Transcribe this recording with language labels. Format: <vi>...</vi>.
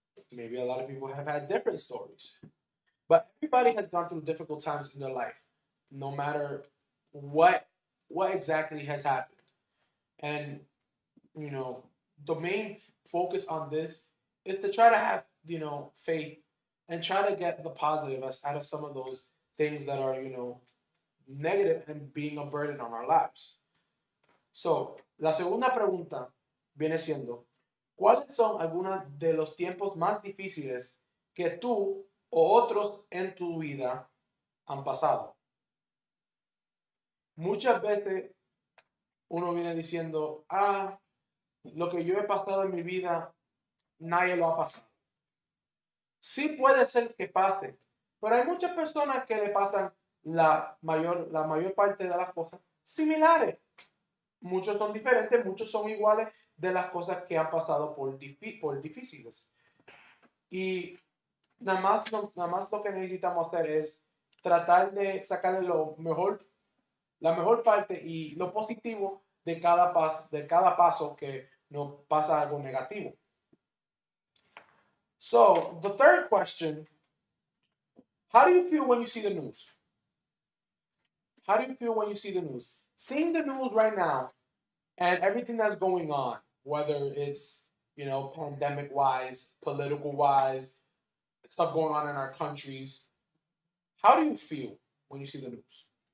<en>Maybe a lot of people have had different stories. But everybody has gone through difficult times in their life, no matter what exactly has happened. And the main focus on this is to try to have faith and try to get the positive out of some of those things that are negative and being a burden on our lives.</en> <es>So, la segunda pregunta viene siendo, ¿cuáles son algunos de los tiempos más difíciles que tú o otros en tu vida han pasado? Muchas veces uno viene diciendo, lo que yo he pasado en mi vida, nadie lo ha pasado. Sí puede ser que pase, pero hay muchas personas que le pasan la mayor parte de las cosas similares. Muchos son diferentes, muchos son iguales de las cosas que han pasado por difíciles. Y nada más lo que necesitamos hacer es tratar de sacarle la mejor parte y lo positivo de cada paso que nos pasa algo negativo.</es> <en>So, the third question, how do you feel when you see the news? How do you feel when you see the news? Seeing the news right now and everything that's going on, whether it's, pandemic-wise, political-wise, stuff going on in our countries, how do you feel when you see the news?</en>